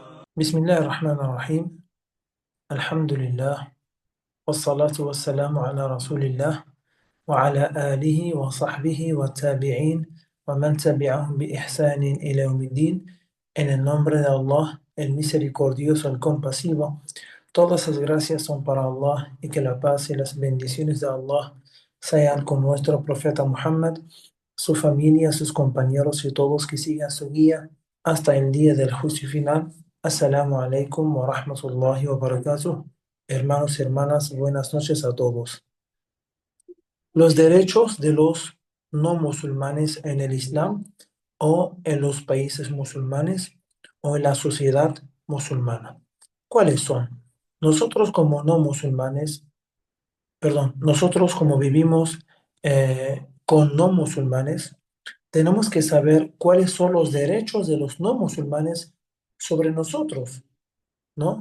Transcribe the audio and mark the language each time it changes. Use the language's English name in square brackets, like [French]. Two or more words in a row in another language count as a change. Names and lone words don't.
[Arabic] بسم الله الرحمن الرحيم. الحمد لله والصلاة والسلام على رسول الله وعلى آله وصحبه والتابعين ومن تبعهم بإحسان إلى يوم الدين. [Spanish] En el nombre de Allah, el misericordioso, el compasivo, todas las gracias son para Allah y que la paz y las bendiciones de Allah sean con nuestro profeta Muhammad, su familia, sus compañeros y todos que sigan su guía hasta el día del juicio final. [Arabic] السلام عليكم ورحمة الله وبركاته. [Spanish] Hermanos y hermanas, buenas noches a todos. Los derechos de los no musulmanes en el Islam o en los países musulmanes o en la sociedad musulmana. ¿Cuáles son? Nosotros como no musulmanes, perdón, nosotros como vivimos con no musulmanes, tenemos que saber cuáles son los derechos de los no musulmanes sobre nosotros, ¿no?